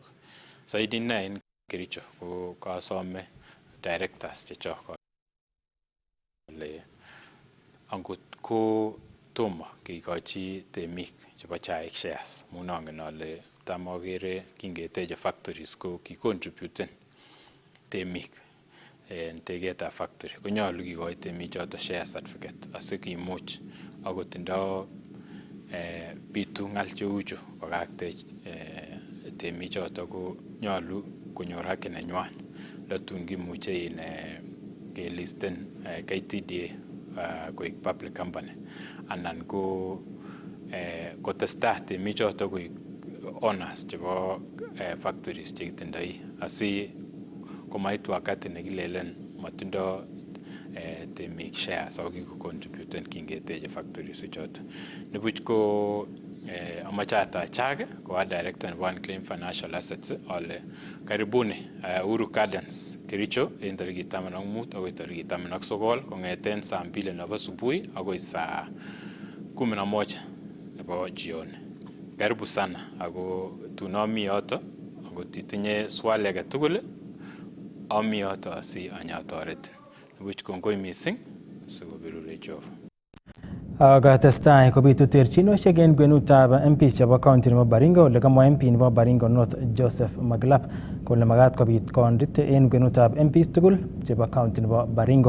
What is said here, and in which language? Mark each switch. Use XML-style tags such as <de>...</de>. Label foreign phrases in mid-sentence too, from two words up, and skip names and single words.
<kln>Saidi en Kericho ko kasome directors chechok kole angot ko tomo kikochi temik chebo chaik shares amun angen ale tam akere kingeteche factories ko kicontributen temik en teketab factory konyolu kikochi temik choton</kln> <en>share certificate</en> <kln>asikimuch akotindo bitu ng'al cheuchu kokaktech temik choton ko nyolu konyor haki nenywan. Ndatun kimuche kelisten KTDA koik</kln> <en>public company</en> <kln>anan ko kotestai temik choton koik owners chebo factories chekitindoi asi komait wakati nekilelen matindo temik shares ako kikocontributen kingeteche factories choton. Nibuch ko amache atachak ko a director nebo Unclaimed Financial Assets ale karibuni Uhuru Gardens Kericho en tarikit 15 akoi tarikit 19 kong'eten saa 2 nebo asubuhi akoi saa 11 nebo jioni.</kln> <sw>Karibu sana</sw> <kln>ako tunomi yoto akot itinye swali age tugul ami yoto asi anyatoret. Nibuch kongoi missing sikobirure Jehova. Katestai kobitu terchinoshek en kwenutab MPs chebo county nebo Baringo ole kamwa MP nebo Baringo North Joseph Maglap kole magat kobit kondit en kwenutab MPs tugul chebo county nebo Baringo.</kln>